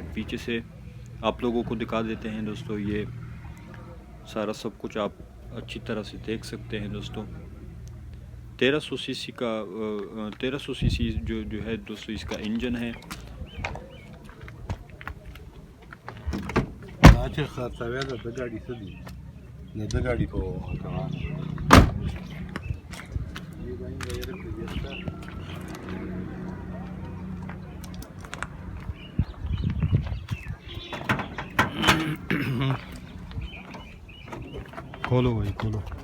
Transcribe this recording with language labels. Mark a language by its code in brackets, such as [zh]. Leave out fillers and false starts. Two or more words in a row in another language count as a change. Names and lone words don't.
[ur] پیچھے سے آپ لوگوں کو دکھا دیتے ہیں دوستو، یہ سارا سب کچھ آپ اچھی طرح سے دیکھ سکتے ہیں دوستو۔ 1300 سی سی کا 1300 سی سی جو ہے دوستو اس کا انجن ہے۔ [ps] اچھا خرڅوي د ګاډي څه دي؟ د ګاډي په [ur] کھولو بھائی کھولو۔